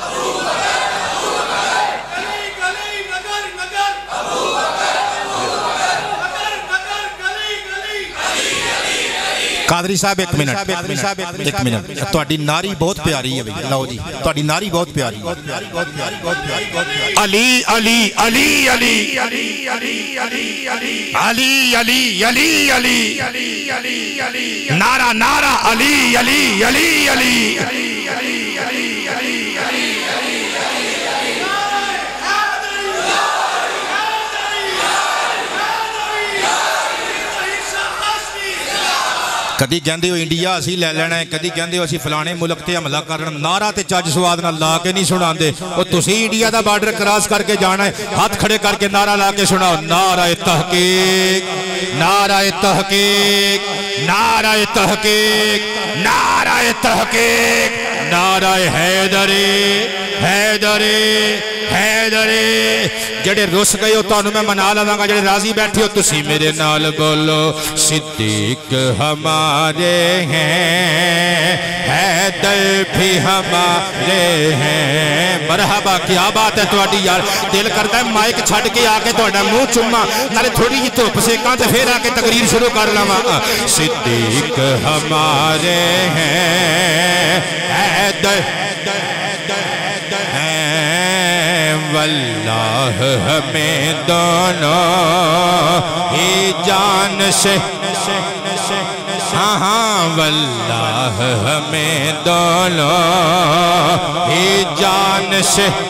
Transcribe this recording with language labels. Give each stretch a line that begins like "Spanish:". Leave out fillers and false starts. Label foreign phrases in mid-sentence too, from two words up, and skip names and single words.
Punjabi: قادری صاحب ایک منٹ، تہاڈی ناری بہت پیاری ہے بھئی، لو جی تہاڈی ناری بہت پیاری ہے۔ علی علی علی علی علی علی علی علی علی علی علی علی علی علی نعرہ نعرہ علی علی علی علی علی علی علی علی علی کدی کہندے ہو انڈیا اسی لے لینا ہے، کدی کہندے ہو اسی فلانے ملک تے حملہ کرنا، نعرہ تے چج سواد نہ لا کے نہیں سناندے، او تسی انڈیا دا بارڈر کراس کر کے جانا ہے، ہاتھ کھڑے کر کے نعرہ لا کے سناؤ، نعرہ تحقیق نعرہ تحقیق نعرہ تحقیق نعرہ تحقیق نعرہ حیدری حیدری حیدر جڑے رس گئے ہو تانوں میں منا لواں گا، جڑے راضی بیٹھے ہو تسی میرے نال بولو
Urdu: صدیق ہمارے ہیں، حیدر بھی ہمارے ہیں۔
Punjabi: مرحبا، کیا بات ہے تہاڈی یار، دل کردا ہے مائک چھڈ کے آ کے تہاڈا منہ چوما، نالے تھوڑی جی دھوپ سیکاں تے پھر آ کے تقریر شروع کر لواں۔
Urdu: صدیق ہمارے ہیں، حیدر واللہ ہمیں دونوں ہی جان سے، ہاں ہاں واللہ ہمیں دونوں ہی جان سے،